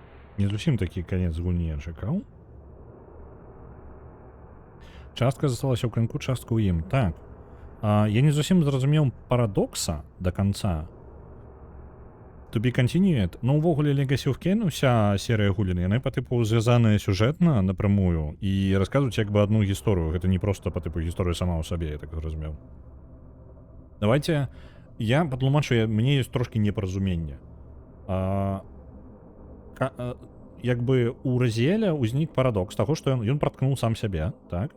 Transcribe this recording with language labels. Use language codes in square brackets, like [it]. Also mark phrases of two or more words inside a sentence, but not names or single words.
[be] Не зусім такі канец гульні я чакаў. Частка засталася ў канку, частка ў ім. Так. Я не зусім зразумеў парадокса [ru] до конца. [en] To be continued. [be] Ну, увогуле, Legacy of Kain, уся серія гулін, яны па тыпу звязаныя сюжэтна напрямую і расказваюць як бы одну гісторыю. Гэта не просто па тыпу гісторыя сама ў сабе, я так зразумеў. Давайте я патлумачу, мне ёсць трошки непаразуменне. Як бы у Разіэля ўзнік парадокс таго, што ён праткнуў сам сябе, так?